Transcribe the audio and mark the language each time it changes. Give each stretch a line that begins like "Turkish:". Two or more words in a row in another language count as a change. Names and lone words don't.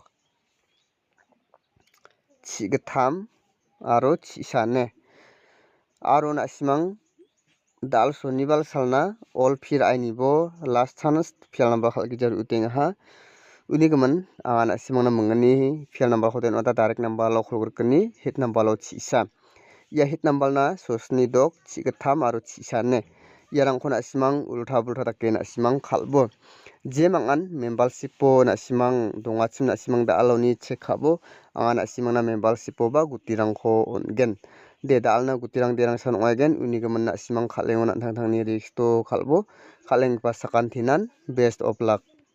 Garo: chigatham aro chisane aro na simang dal sonibal salna all phir ainibo
English: last chance
Garo: phial number khalgijar utenga uni gemen anga na simangna mungani phial number khoten ota
English: direct number
Garo: lo kholgrekni
English: hit number
Garo: lo chisa ya
English: hit number
Garo: na sosni dok chigatham aro chisane yarang khona simang
Hindi: ulta bulta
Garo: take na simang khalbo je mangan membership na simang dongachim na simang da aloni check khabo anga na simangna membership ba gutirangko ongen de dalna gutirang derang san oigen uni gemen na simang khalengon thang thangni risto khalbo khaleng pa sakantinan
English: best of luck.